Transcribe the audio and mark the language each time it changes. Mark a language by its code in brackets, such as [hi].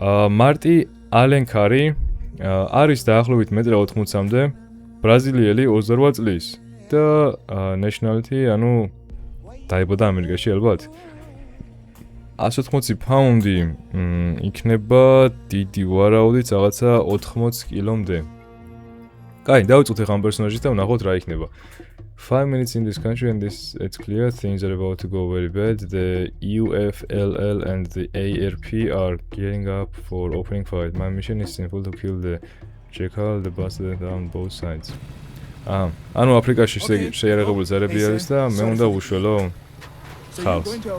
[ka] მარტი ალენკარი არის დაახლოებით მეტრა 80-მდე, ბრაზილიელი 28 წლის და nationality, ანუ დაიბადა ამერიკაში ალბათ. 180 პაუნდი იქნება დიდი ვარაუდით რაღაცა 80 კილომდე. კაი, დავიწყოთ ახლა ამ პერსონაჟით და ვნახოთ რა იქნება. [en] 5 minutes in this country and it's clear things are about to go very bad. The UFLL and the ARP are gearing up for opening fight. My mission is simple to kill the jackal, the bastard on both sides. [ka] ანუ აფრიკაში შეიარაღებული ზარები არის და მე უნდა უშველო ხალხს.